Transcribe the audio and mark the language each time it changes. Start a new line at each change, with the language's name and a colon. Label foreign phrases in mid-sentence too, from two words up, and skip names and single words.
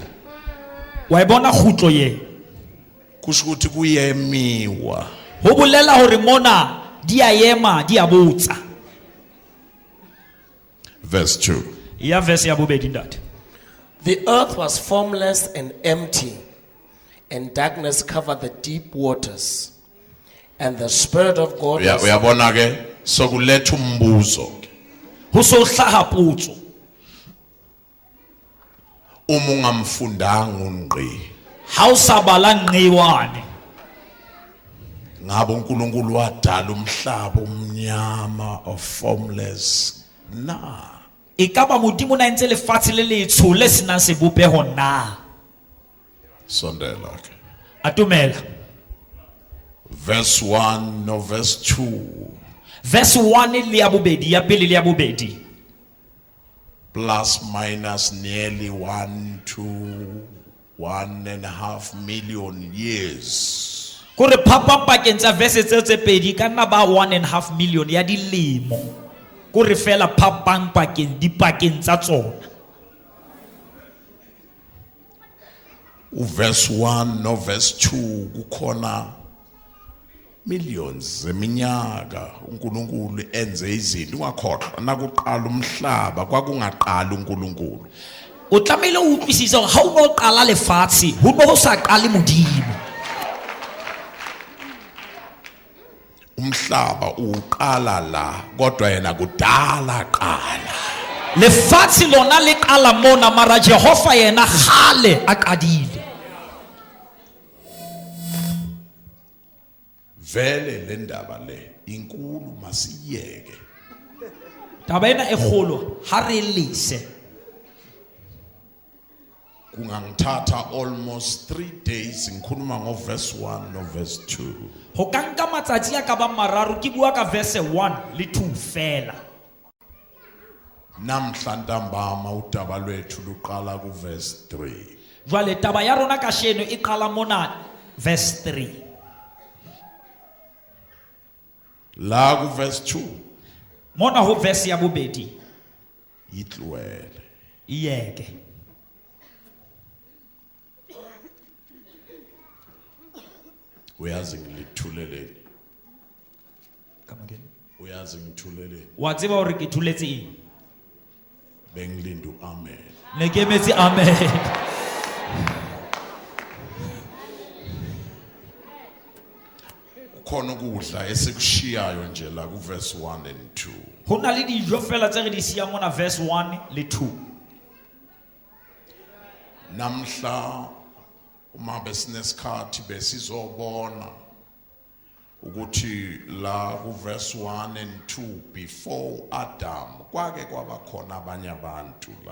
Southern Sotho: Wa e bona khutlo ye.
Zulu: kusho ukuthi kuyemiwa
Southern Sotho: Ho bolela hore mona di a ema di a botsa.
English: verse 2
Southern Sotho: Ya verse ya bobedi ntate.
English: The earth was formless and empty, and darkness covered the deep waters. And the Spirit of God was,
Zulu: uyabona ke sokuletha umbuzo
Southern Sotho: Ho so hlaha potso.
Zulu: uma ungamfundanga unqi
Southern Sotho: Ha o sa bala nqiwane.
Zulu: ngabe uNkulunkulu wadala umhlaba omnyama
English: of formless
Zulu: na
Southern Sotho: E ka ba modimo na ntse lefatshe le letsho le senang sebopeho na?
Zulu: sondela ke
Southern Sotho: Atumela.
English: verse 1 no verse 2
Southern Sotho: Verse 1 le ya bobedi ya pele le ya bobedi.
English: plus minus nearly 1 to 1.5 million years.
Southern Sotho: Kore phapang pakeng tsa verse tse pedi ka nna ba 1.5 million ya dilemo. Kore fela phapang pakeng tsa tsona.
Zulu: Verse 1 no verse 2 kukhona millions zeminyaka uNkulunkulu enze izinto ungakhohlwa nakuqala umhlaba kwakungaqala uNkulunkulu.
Southern Sotho: O tlamehile o utlwisise hore ha o no qala lefatshe ho no ho sa qale modimo.
Zulu: Umhlaba uqala la kodwa yena kudala qala.
Southern Sotho: Lefatshe lona le qala mona mara Jehova yena khale a qadile.
Zulu: Vele le ndaba le inkulu masiyeke.
Southern Sotho: Taba ena e kgolo ha re lese.
Zulu: Kungangithatha
English: almost 3 days
Zulu: ngikhuluma ngo verse 1 no verse 2.
Southern Sotho: Ho ka nka matsatsi a ka ba mararo ke bua ka verse 1 le 2 fela.
Zulu: Namhla ntambama udaba lwethu luqala ku verse 3.
Southern Sotho: Jwale taba ya rona ka sheno e qala mona verse 3.
Zulu: La ku verse 2
Southern Sotho: Mona ho verse ya bobedi.
Zulu: itlwele. Iyeke. Uyazi ngilithuleleni.
English: Come again.
Zulu: Uyazi ngithuleleni.
Southern Sotho: Wa tseba hore ke thuletse eng?
Zulu: Bengilinda amen.
Southern Sotho: Ne ke emetse amen.
Zulu: Khona ukudla esikushiyayo nje la ku
English: verse 1 and 2.
Southern Sotho: Ho na le dijo fela tse re di siya mona verse 1 le 2.
Zulu: Namhla uma besinesikhathi besizobona ukuthi la ku
English: verse 1 and 2 before Adam
Zulu: kwake kwaba khona abanye abantu la.